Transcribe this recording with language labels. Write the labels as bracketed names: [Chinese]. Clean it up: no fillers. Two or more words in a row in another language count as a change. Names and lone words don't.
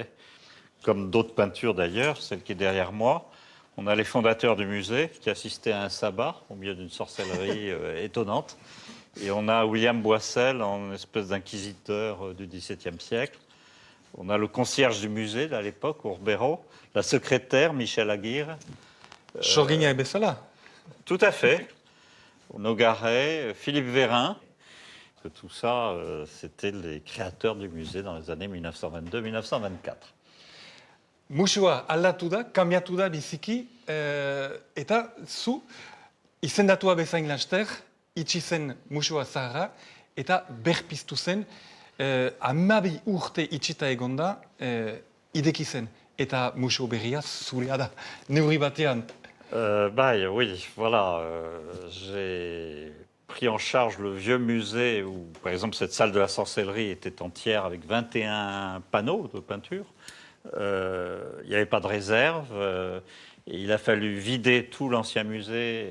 [French] Comme d'autres peintures d'ailleurs, celle qui est derrière moi, on a les fondateurs du musée qui assistaient à un sabbat au milieu d'une sorcellerie étonnante. Et on a William Boissel en espèce d'inquisiteur du XVIIe siècle. On a le concierge du musée à l'époque, Urbero, la secrétaire, Michel Aguirre. [Basque] Sorgina bezala. [French] Tout à fait. Nogaret, Philippe Vérin. Tout ça, c'était les créateurs du musée dans les années 1922-1924. [Basque] Musua aldatu da, kambiatu da biziki, eta zu izendatua bezain laster, itxi zen musua zaharra, eta berpiztu zen, 12 urte itxita egonda, ideki zen. Eta musu berria zurea da, neurri batean. [French] Oui, voilà. J'ai pris en charge le vieux musée où, par exemple, cette salle de la sorcellerie était entière avec 21 panneaux de peinture. Il n'y avait pas de réserve. Et il a fallu vider tout l'ancien musée.